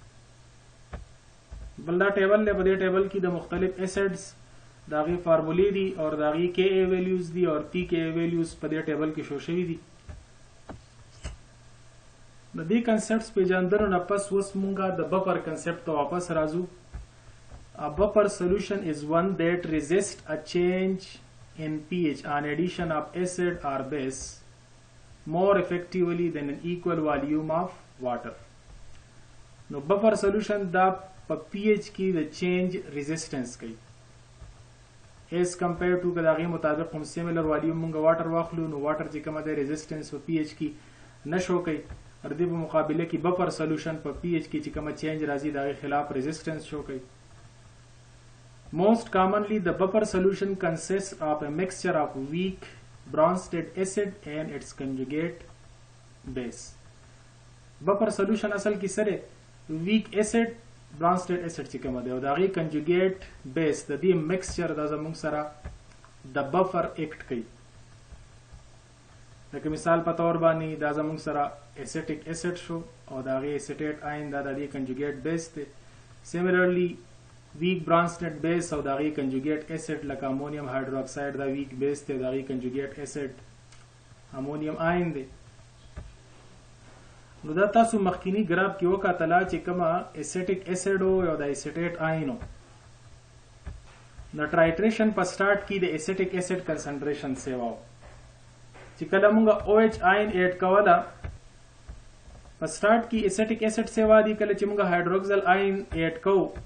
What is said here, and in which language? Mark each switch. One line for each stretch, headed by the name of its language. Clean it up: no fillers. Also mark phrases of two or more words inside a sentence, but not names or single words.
Pashto: بل دا ټیبل دی په دې ټیبل کې د مختلف اسیډز د هغې فارمولې دي او د هغې
English: Ka values
Pashto: دي او
English: pKa values
Pashto: په دې ټیبل کې شو شوي دي. د دې کنسپټس پیژندنو نه پس اوس مونږه د
English: buffer concept
Pashto: ته واپس راځو.
English: A buffer solution is one that resists a change in pH on addition of acid or base more effectively than an equal volume of water. No buffer solution
Pashto: دا په pH کې د
English: change resistance
Pashto: کوي
English: as compared to
Pashto: که د هغې مطابق هم
English: similar volume
Pashto: مونږ واټر واخلو نو واټر چې کومه دی resistance په pH کې نه شو کوي او د دې په مقابله کې
English: buffer solution
Pashto: په pH کې چې کومه change راځي د هغې خلاف resistance شو کوي.
English: Most commonly, the buffer solution consists of a mixture of weak Bronsted acid and its conjugate base. Buffer solution
Pashto: اصل کې سره
English: weak acid Bronsted acid
Pashto: چې کومه دی او د هغې
English: conjugate base
Pashto: د دې mixture دا زموږ سره د
English: buffer act
Pashto: کوي. لکه مثال په طور باندې دا زموږ سره
English: acetic acid
Pashto: شو او د هغې
English: acetate ion
Pashto: دا د دې
English: conjugate base
Pashto: دی.
English: Similarly weak Bronsted base
Pashto: او د هغې
English: conjugate acid
Pashto: لکه
English: ammonium hydroxide
Pashto: دا
English: weak base
Pashto: دی د هغې
English: conjugate acid ammonium ion
Pashto: دی. نو دا تاسو مخکینی ګراف کې وکتله چې کومه
English: acetic acid
Pashto: او د
English: acetate ion
Pashto: د ټرایټریشن په سٹارټ کې د
English: acetic acid
Pashto: کنسنټریشن سیوا چې کله موږ
English: OH ion
Pashto: اډ کوله په سٹارټ کې
English: acetic acid
Pashto: سیوا دي کله چې موږ
English: hydroxyl ion
Pashto: اډ کوو